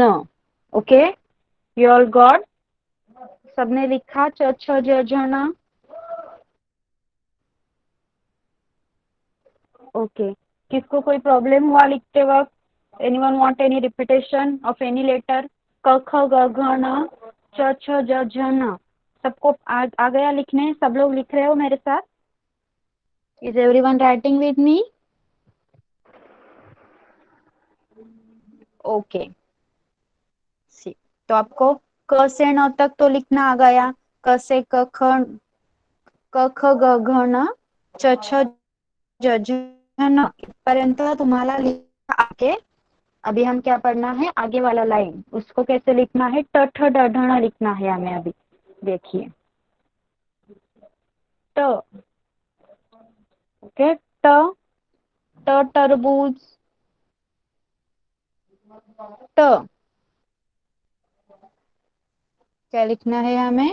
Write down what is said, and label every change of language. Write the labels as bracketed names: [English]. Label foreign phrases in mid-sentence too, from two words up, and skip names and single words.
[English] OK, you all got? [Hindi] सबने लिखा छ छ ज झ न? ओके, किसको कोई प्रॉब्लम हुआ लिखते वक्त? [English] anyone want any repetition of any letter? [Hindi] क ख ग घ न छ छ ज झ न। सबको आ गया लिखने? सब लोग लिख रहे हो मेरे साथ? [English] is everyone writing with me? [Hindi] ओके, तो आपको क से न तक तो लिखना आ गया। क से क ख ग घ न छ छ ज झ न [Marathi] पर्यंत तुम्हाला [Hindi] लिखा आगे। अभी हम क्या पढ़ना है? आगे वाला लाइन, उसको कैसे लिखना है? ट ठ ड ढ न लिखना है हमें अभी। देखिए ट। ओके, ट तरबूज। ट क्या लिखना है हमें?